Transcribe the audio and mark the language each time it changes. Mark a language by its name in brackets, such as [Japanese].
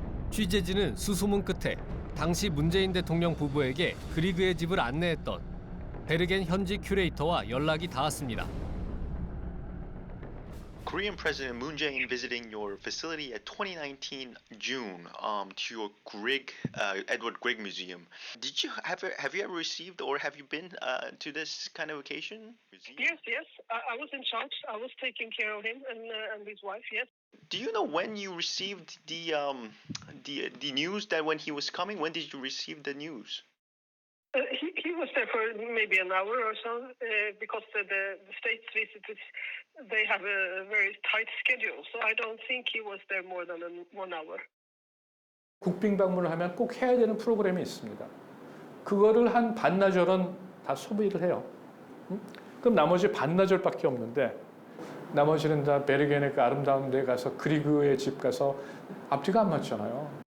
[Korean] 취재진은 수소문 끝에 당시 문재인 대통령 부부에게 그리그의 집을 안내했던 베르겐 현지 큐레이터와 연락이 닿았습니다. [English] Korean President Moon Jae-in visiting your facility at 2019 June to your Edward Grieg Museum. Did you have you ever received or have you been to this kind of occasion? Yes. I was in charge. I was taking care of him and his wife. Yes. Do you know when you received the news that when he was coming? When did you receive the news? He was there for maybe an hour or so because the state's visitors, they have a very tight schedule. So I don't think he was there more than 1 hour. [Korean] 국빈 방문을 하면 꼭 해야 되는 프로그램이 있습니다. 그거를 한 반나절은 다 소비를 해요. 그럼 나머지 반나절밖에 없는데 나머지는 다 베르겐의 그 아름다운 데 가서 그리그의 집 가서 앞뒤가 안 맞잖아요.